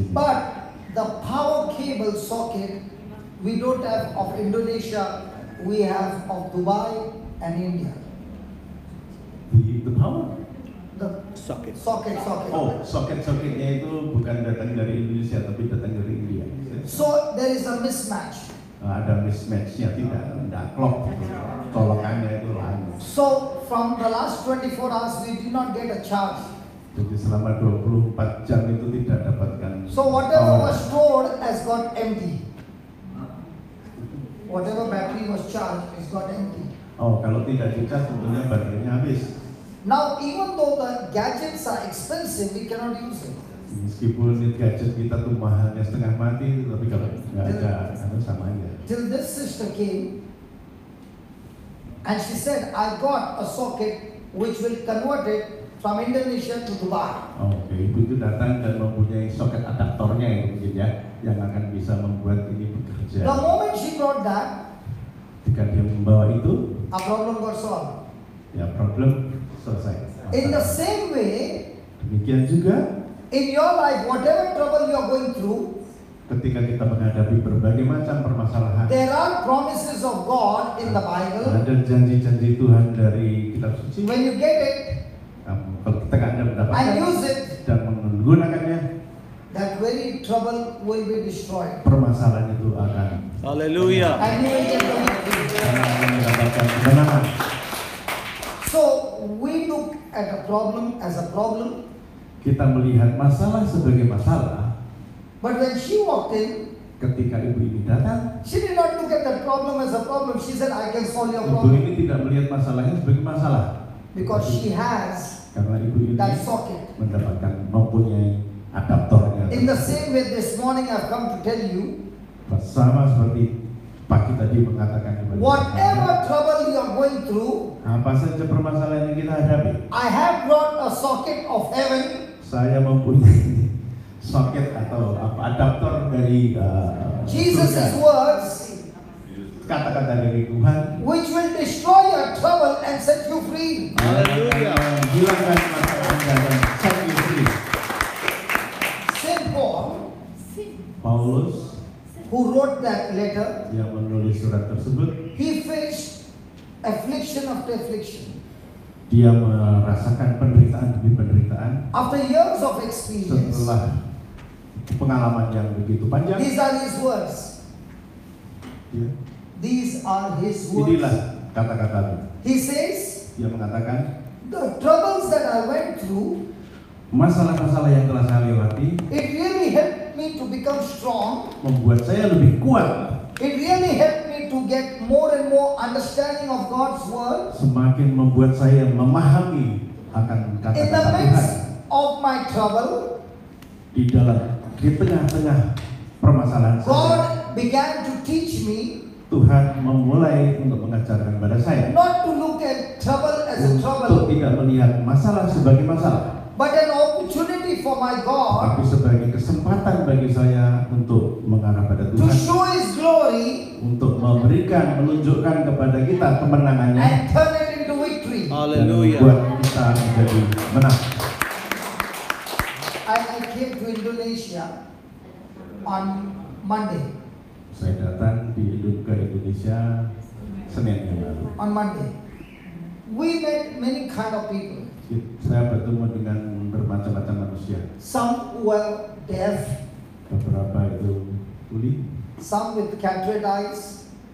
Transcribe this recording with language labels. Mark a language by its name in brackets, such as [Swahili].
[English] But the power cable socket we don't have of Indonesia, we have of Dubai and India. The power? The Socket. socket. [Indonesian] Oh, soket-soketnya itu bukan datang dari Indonesia tapi datang dari India. [English] So there is a mismatch. [Indonesian] Ada mismatchnya, tidak klop. Colokannya itu lain. [English] So from the last 24 hours we did not get a charge. [Indonesian] Jadi selama 24 jam itu tidak dapatkan. [English] So whatever power. was stored has got empty. Whatever battery was charged is got empty. [Indonesian] Oh, kalau tidak dicas tentunya baterainya habis. [English] Now even though the gadgets are expensive, we cannot use it. [Indonesian] Meskipun gadget kita tuh mahalnya setengah mati, tapi kalau nggak ada, sama aja. [English] Till this sister came and she said, I got a socket which will convert it from Indonesia to Dubai. [Indonesian] Oke, ibu itu datang dan mempunyai soket adaptornya ya mungkin ya, yang akan bisa membuat ini bekerja. [English] The moment she brought that, [Indonesian] Ketika dia membawa itu, [English] our problem got solved. [Indonesian] ya problem selesai. [English] In the same way, [Indonesian] Demikian juga [English] in your life, whatever trouble you are going through, [Indonesian] ketika kita menghadapi berbagai macam permasalahan, [English] there are promises of God in the Bible. [Indonesian] ada janji-janji Tuhan dari kitab suci. [English] When you get it [Indonesian] Kalau kita nggak ada [English] and [Indonesian] mendapatkan [English] use it, [Indonesian] dan menggunakannya, [English] that very trouble will be destroyed. [Indonesian] permasalahan itu akan [English] Hallelujah. And you will get the victory. [Indonesian] mendapatkan kemenangan. [English] So we look at a problem as a problem. [Indonesian] Kita melihat masalah sebagai masalah. [English] But when she walked in, [Indonesian] Ketika ibu ini datang, [English] she did not look at that problem as a problem. She said, I can solve your [Indonesian] ibu [English] problem. [Indonesian] ini tidak melihat masalahnya sebagai masalah. [English] Because she has [Indonesian] Karena ibu ini [English] that socket. [Indonesian] mendapatkan mempunyai adaptornya. [English] In the same way, this morning I've come to tell you, [Indonesian] Sama seperti pagi tadi mengatakan kepada [English] whatever [Indonesian] saya, [English] trouble you are going through, [Indonesian] apa saja permasalahan yang kita hadapi, [English] I have brought a socket of heaven [Indonesian] saya mempunyai soket atau adaptor dari [English] Jesus' [Indonesian] surga. [English] words, [Indonesian] Kata-kata dari Tuhan [English] which will destroy your trouble and set you free. Hallelujah. [Indonesian] Hilangkan masalah Anda dan [English] set you free. Saint Paul, [Indonesian] Paulus [English] who wrote that letter, [Indonesian] yang menulis surat tersebut, [English] he faced affliction after affliction. [Indonesian] dia merasakan penderitaan demi penderitaan [English] After years of experience, [Indonesian] setelah pengalaman yang begitu panjang. [English] these are his words. [Indonesian] Ya, [English] These are his [Indonesian] inilah [English] words. [Indonesian] kata-kata [English] He says, [Indonesian] dia mengatakan, [English] the troubles that I went through, [Indonesian] masalah-masalah yang telah saya lewati [English] it really helped me to become strong. [Indonesian] membuat saya lebih kuat. [English] It really helped me to get more and more understanding of God's word. [Indonesian] Semakin membuat saya memahami akan [English] In the [Indonesian] kata-kata Tuhan. [English] midst of my trouble, [Indonesian] Di tengah-tengah permasalahan saya, [English] God began to teach me [Indonesian] Tuhan memulai untuk mengajarkan pada saya [English] not to look at trouble as a [Indonesian] untuk [English] trouble, [Indonesian] tidak melihat masalah sebagai masalah, [English] but an opportunity for my God [Indonesian] tapi sebagai kesempatan bagi saya untuk mengarah pada Tuhan, [English] show His glory [Indonesian] untuk menunjukkan kepada kita kemenangannya [English] and turn it into victory. [Indonesian] dan [English] Hallelujah. [Indonesian] membuat kita menjadi menang. [English] I came to Indonesia on Monday. [Indonesian] Saya datang ke Indonesia Senin yang lalu. [English] On Monday, we met many kind of people. [Indonesian] Saya bertemu dengan bermacam-macam manusia. [English] Some were deaf, [Indonesian] Beberapa itu tuli, [English] some with cataract eyes,